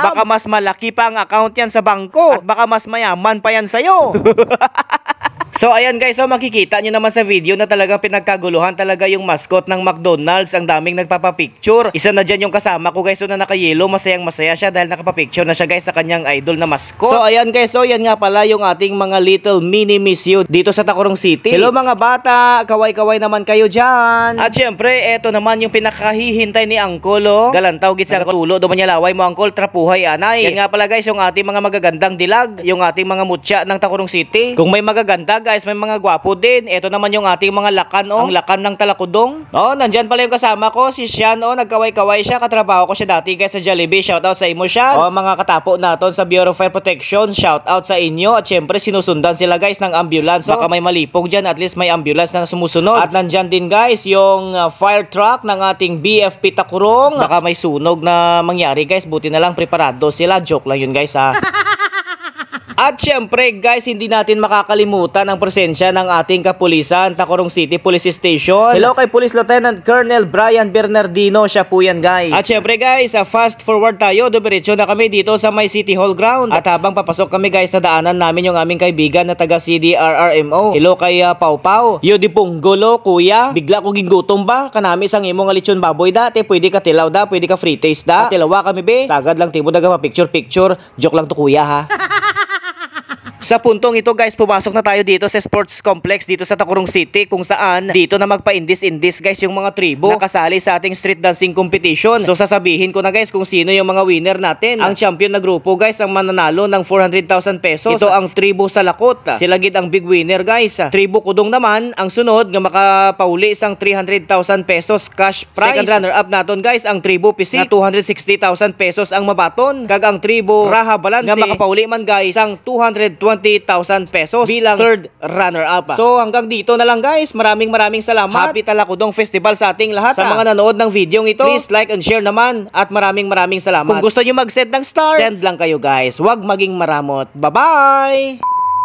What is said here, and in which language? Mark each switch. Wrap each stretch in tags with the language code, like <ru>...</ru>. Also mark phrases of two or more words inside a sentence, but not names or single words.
<tl>Baka mas malaki pa ang account yan sa bangko at baka mas mayaman pa yan sa'yo. So ayan guys, so makikita nyo naman sa video na talagang pinagkaguluhan talaga yung mascot ng McDonald's. Ang daming nagpapapicture. Isa na dyan yung kasama ko guys, so na naka-yellow. Masayang masaya siya dahil nakapapicture na siya guys sa kanyang idol na mascot. So ayan guys, so yan nga pala yung ating mga</tl> <en>little mini</en> <tl>miss you dito sa Tacurong City. Hello mga bata, kaway-kaway naman kayo dyan. At syempre, eto naman yung pinakahihintay ni Uncle, oh.</tl> <hil>Galantaw git sa tulo, duman niya laway mo Uncle, trapuhay anay.</hil> <tl>Yan nga pala guys, yung ating mga magagandang dilag, yung ating mga mutya ng Tacurong City. Kung may magaganda guys, may mga gwapo din. Ito naman yung ating mga lakan, oh. Ang lakan ng Talakudong. Oh, nandyan pala yung kasama ko, si Sian, oh. Nagkaway-kaway siya. Katrabaho ko siya dati guys sa Jollibee.</tl> <hil>Shoutout sa imo, Sian. Oh, mga katapo naton sa Bureau of Fire Protection.</hil> <tl>Shoutout sa inyo. At syempre, sinusundan sila guys ng ambulance. Oh. Baka may malipong dyan.</tl> <en>At least</en> <tl>may ambulance na sumusunod. At nandyan din guys yung</tl> <en>fire truck</en> <tl>ng ating BFP Tacurong. Baka may sunog na mangyari guys. Buti na lang preparado sila. Joke lang yun guys ha. At syempre guys, hindi natin makakalimutan ang presensya ng ating kapulisan, Tacurong City Police Station. Hello kay Police Lieutenant Colonel Brian Bernardino, siya po yan guys. At syempre guys,</tl> <en>fast forward</en> <tl>tayo, dumiretso na kami dito sa may City Hall ground. At habang papasok kami guys, nadaanan namin yung aming kaibigan na taga CDRRMO. Hello kay Pau Pau.</tl> <hil>Yo di punggolo kuya, bigla ko gigutom ba? Kanami sang imo nga lechon baboy dati, pwede ka tilaw da, pwede ka</hil> <en>free taste</en> <hil>da. Tilawa kami be, sagad lang timo daga pa picture. Joke lang to kuya ha.</hil> <tl>Sa puntong ito guys, pumasok na tayo dito sa</tl> <en>sports complex</en> <tl>dito sa Tacurong City kung saan dito na magpa-indis-indis guys yung mga tribo na kasali sa ating</tl> <en>street dancing competition.</en> <tl>So sasabihin ko na guys kung sino yung mga winner natin. Ang champion na grupo guys ang mananalo ng 400,000 pesos. Ito ang tribo Salakot. Sila gid ang</tl> <en>big winner</en> <tl>guys.</tl> <hil>Tribo Kudong naman ang sunod nga makapauli isang 300,000 pesos</hil> <en>cash prize. Second runner up</en> <hil>naton guys ang tribo Pisik na 260,000 pesos ang mabaton. Kag ang tribo Raha Balanse nga makapauli man guys isang 220,000 pesos bilang</hil> <en>third runner-up.</en> <tl>So hanggang dito na lang guys. Maraming salamat.</tl> <en>Happy Talakudong Festival</en> <tl>sa ating lahat. Sa mga nanood ng video ito,</tl> <en>please like and share</en> <tl>naman. At maraming salamat. Kung gusto nyo mag-send ng star, send lang kayo guys. Huwag maging maramot. Bye-bye!</tl>